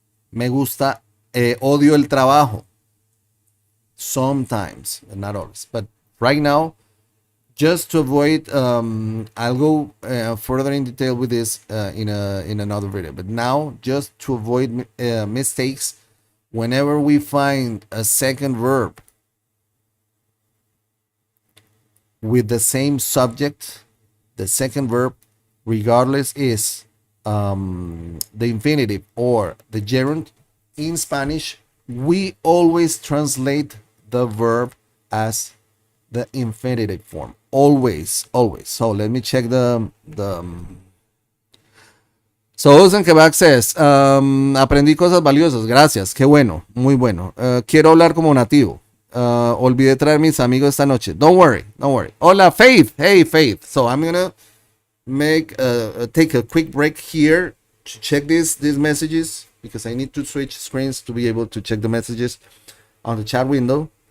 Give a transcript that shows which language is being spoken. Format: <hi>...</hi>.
<es>Me gusta, odio el trabajo.</es> <en>Sometimes, not always. But right now, just to avoid, I'll go further in detail with this in another video. But now, just to avoid mistakes, whenever we find a second verb with the same subject, the second verb, regardless is the infinitive or the gerund, in Spanish, we always translate the verb as the infinitive form. Always, always. So let me check the So Ozen Kebak says,</en> <es>aprendí cosas valiosas, gracias, qué bueno, muy bueno. Quiero hablar como nativo. Olvidé traer mis amigos esta noche.</es> <en>Don't worry, don't worry. Hola, Faith. Hey, Faith. So I'm gonna take a quick break here to check these messages because I need to switch screens to be able to check the messages on the chat window.</en>